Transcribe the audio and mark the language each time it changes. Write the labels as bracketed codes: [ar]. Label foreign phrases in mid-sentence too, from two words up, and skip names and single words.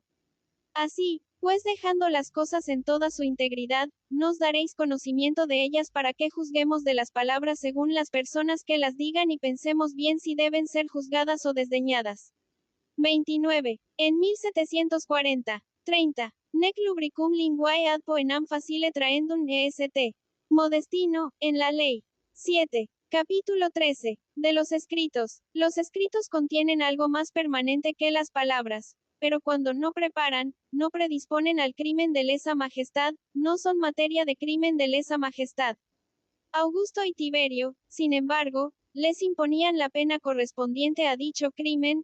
[es] Así, pues dejando las cosas en toda su integridad, nos daréis conocimiento de ellas para que juzguemos de las palabras según las personas que las digan y pensemos bien si deben ser juzgadas o desdeñadas. 29. En 1740. 30. [la] Nec lubricum linguae ad poenam facile traendum est. [es] Modestino, en la ley. 7. Capítulo 13. De los escritos. Los escritos contienen algo más permanente que las palabras, pero cuando no preparan, no predisponen al crimen de lesa majestad, no son materia de crimen de lesa majestad. Augusto y Tiberio, sin embargo, les imponían la pena correspondiente a dicho crimen.